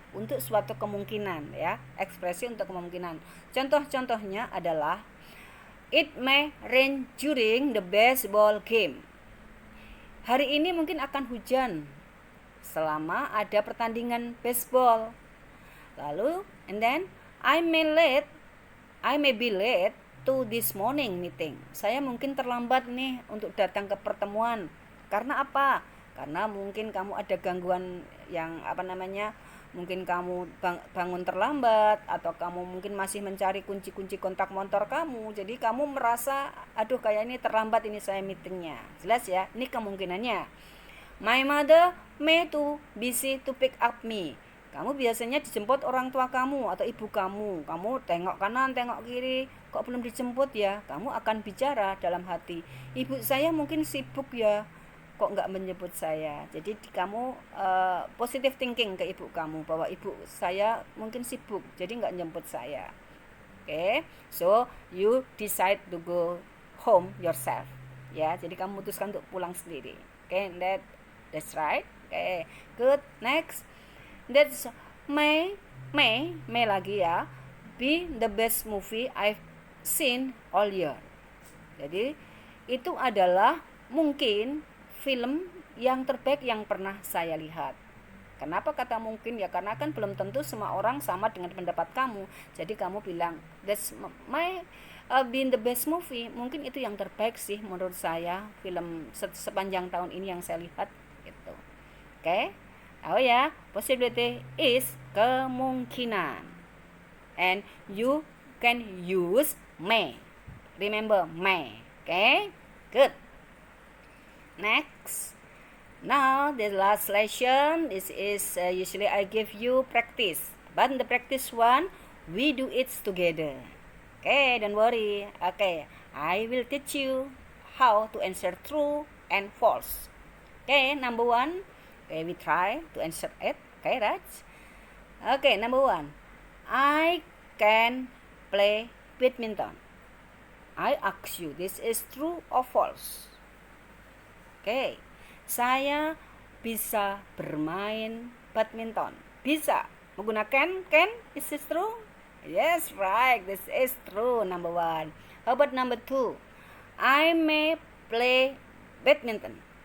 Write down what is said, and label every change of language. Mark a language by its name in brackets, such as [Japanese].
[Indonesian] Untuk suatu kemungkinan ya, ekspresi untuk kemungkinan. Contoh-contohnya adalah [English] it may rain during the baseball game. [Indonesian] Hari ini mungkin akan hujan selama ada pertandingan baseball. [English] Lalu, and then I may be late to this morning meeting. [Indonesian] Saya mungkin terlambat nih untuk datang ke pertemuan. Karena apa? Karena mungkin kamu ada gangguan yang mungkin kamu bangun terlambat, atau kamu mungkin masih mencari kunci-kunci kontak motor kamu. Jadi kamu merasa, aduh kayak ini terlambat ini saya meetingnya. Jelas ya, ini kemungkinannya. My mother may too busy to pick up me. Kamu biasanya dijemput orang tua kamu atau ibu kamu. Kamu tengok kanan, tengok kiri, kok belum dijemput ya? Kamu akan bicara dalam hati, ibu saya mungkin sibuk ya, kok nggak menjemput saya. Jadi kamu positive thinking ke ibu kamu bahwa ibu saya mungkin sibuk, jadi nggak menjemput saya. [English] Okay, so you decide to go home yourself. [Indonesian] Ya, jadi kamu memutuskan untuk pulang sendiri. [English] Okay, that's right. Okay, good. Next, that's may [Indonesian] lagi ya. [English] Be the best movie I've seen all year. [Indonesian] Jadi itu adalah mungkin film yang terbaik yang pernah saya lihat. Kenapa kata mungkin? Ya karena kan belum tentu semua orang sama dengan pendapat kamu. Jadi kamu bilang [English] that's my been the best movie. [Indonesian] Mungkin itu yang terbaik sih menurut saya film sepanjang tahun ini yang saya lihat gitu. Oke? Oh ya, possibility is kemungkinan. [English] And you can use may. Remember may. Okay? Good. Next, now the last lesson. This is usually I give you practice, but in the practice one we do it together. Okay, don't worry. Okay, I will teach you how to answer true and false. Okay, number one. Okay, we try to answer it. Okay, right? Okay, number one. I can play badminton. I ask you, this is true or false? [Indonesian] Oke, saya bisa bermain badminton. Bisa. Menggunakan can? [English] Is this true? Yes, right. This is true, number one. How about number two? I may play badminton.